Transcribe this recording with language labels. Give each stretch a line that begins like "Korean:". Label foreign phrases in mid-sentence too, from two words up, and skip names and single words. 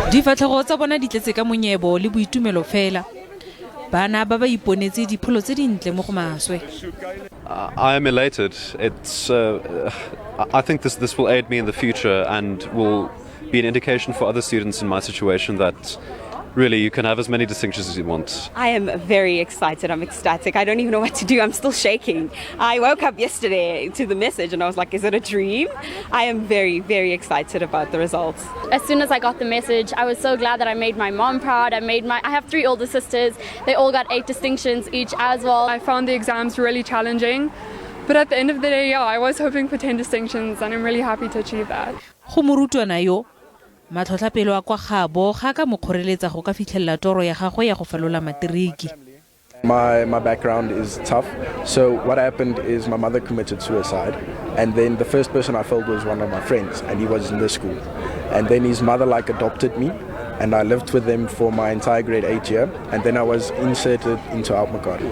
Tswana: Ditlhatlobo tsa bona di tletse ka monyebo le boitumelo fela. Bana ba ba iponetse dipholo tse dintle mo go maswe.
English: I am elated. I think this will aid me in the future and will be an indication for other students in my situation that really you can have as many distinctions as you want. I am very excited. I'm ecstatic. I don't even know what to do. I'm still shaking. I woke up yesterday to the message and I was like, is it a dream? I am very, very excited about the results. As soon as I got the message, I was so glad that I made my mom proud. I have 3 older sisters. They all got 8 distinctions each as well. I found the exams really challenging. But at the end of the day, yeah, I was hoping for 10 distinctions and I'm really happy to achieve that.
Tswana: Go Barutwana yo matlhotlhapelo a kwa gabo ga ka mokgoreletsa go ka fitlhella toro ya gagwe ya go falola matriki.
English: My background is tough. So what happened is my mother committed suicide, and then the first person I felt was one of my friends, and he was in this school. And then his mother adopted me, and I lived with them for my entire grade 8 year, and then I was inserted into Almakari.